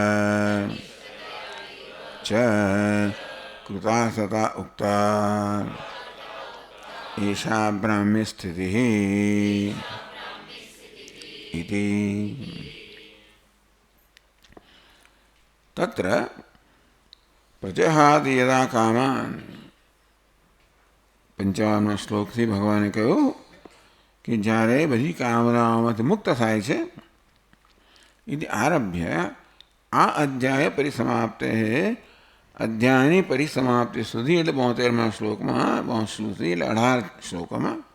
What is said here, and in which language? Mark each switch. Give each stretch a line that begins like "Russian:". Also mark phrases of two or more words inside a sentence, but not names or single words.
Sanskrit: च कृतार्थता उक्ता एषा ब्राह्म्य स्थितिः इति। तत्र प्रजहाति यदा कामान्
Gujarati: 55 શ્લોકથી ભગવાને કહ્યું કે જ્યારે બધી કામનાઓમાંથી મુક્ત થાય છે
Sanskrit: इति आरभ्य
Gujarati: આ અધ્યાય પરિસમાપ્તે અધ્યાયની પરિસમાપ્તિ સુધી એટલે 72મા શ્લોકમાં 72 સુધી એટલે 18 શ્લોકોમાં